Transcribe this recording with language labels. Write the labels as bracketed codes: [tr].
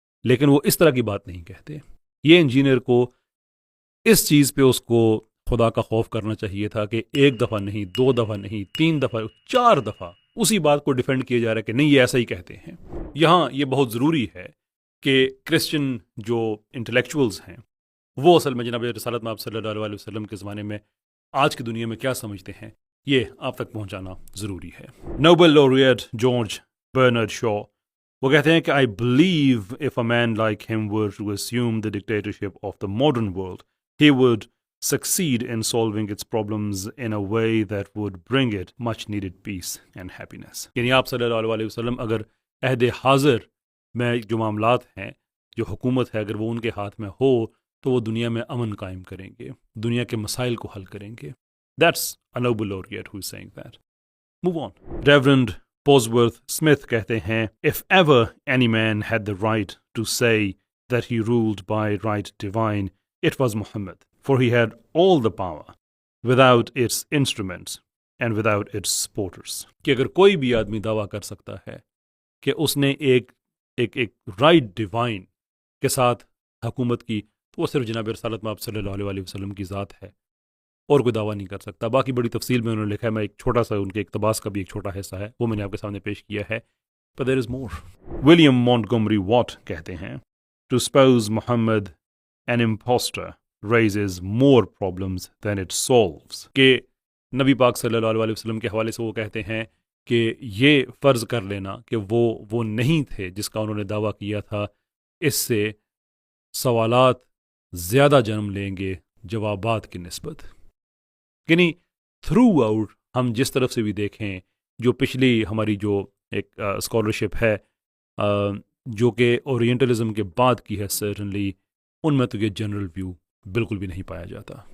[ur] لیکن وہ اس طرح کی بات نہیں کہتے. یہ انجینئر کو اس چیز پہ اس کو خدا کا خوف کرنا چاہیے تھا کہ ایک دفعہ نہیں، 2 دفعہ نہیں، 3 دفعہ، 4 دفعہ اسی بات کو ڈیفینڈ کیا جا رہا ہے کہ نہیں یہ ایسا ہی کہتے ہیں. یہاں یہ بہت ضروری ہے کہ کرسچن جو انٹلیکچوئلز ہیں وہ اصل میں جناب رسالت میں آپ صلی اللہ علیہ وسلم کے زمانے میں آج کی دنیا میں کیا سمجھتے ہیں یہ آپ تک پہنچانا ضروری ہے. [en] Nobel laureate George Bernard Shaw [ur] وہ کہتے ہیں کہ [en] I believe if a man like him were to assume the dictatorship of the modern world, he would succeed in solving its problems in a way that would bring it much needed peace and happiness. [ur] یعنی آپ صلی اللہ علیہ وسلم اگر عہد حاضر میں جو معاملات ہیں، جو حکومت ہے، اگر وہ ان کے ہاتھ میں ہو تو وہ دنیا میں امن قائم کریں گے، دنیا کے مسائل کو حل کریں گے. [en] That's a Nobel laureate who is saying that. Move on. Reverend Bosworth Smith [ur] کہتے ہیں [en] if ever any man had the right to say that he ruled by right divine, it was Muhammad, for he had all the power without its instruments and without its supporters. [ur] کہ اگر کوئی بھی آدمی دعویٰ کر سکتا ہے کہ اس نے ایک رائٹ ڈیوائن کے ساتھ حکومت کی تو وہ صرف جناب رسالت میں آپ صلی اللہ علیہ وسلم کی ذات ہے، اور کوئی دعویٰ نہیں کر سکتا. باقی بڑی تفصیل میں انہوں نے لکھا ہے، میں ایک چھوٹا سا ان کے اقتباس کا بھی ایک چھوٹا حصہ ہے وہ میں نے آپ کے سامنے پیش کیا ہے. [en] But there is more. William Montgomery Watt [ur] کہتے ہیں [en] to suppose Muhammad an impostor raises more problems than it solves. [ur] کہ نبی پاک صلی اللہ علیہ وسلم کے حوالے سے وہ کہتے ہیں کہ یہ فرض کر لینا کہ وہ نہیں تھے جس کا انہوں نے دعویٰ کیا تھا، اس سے سوالات زیادہ جنم لیں گے جوابات کی نسبت. یعنی تھرو آؤٹ ہم جس طرف سے بھی دیکھیں، جو پچھلی ہماری جو ایک اسکالرشپ ہے جو کہ اورینٹلزم کے بعد کی ہے، سرٹنلی ان میں تو یہ جنرل ویو بالکل بھی نہیں پایا جاتا.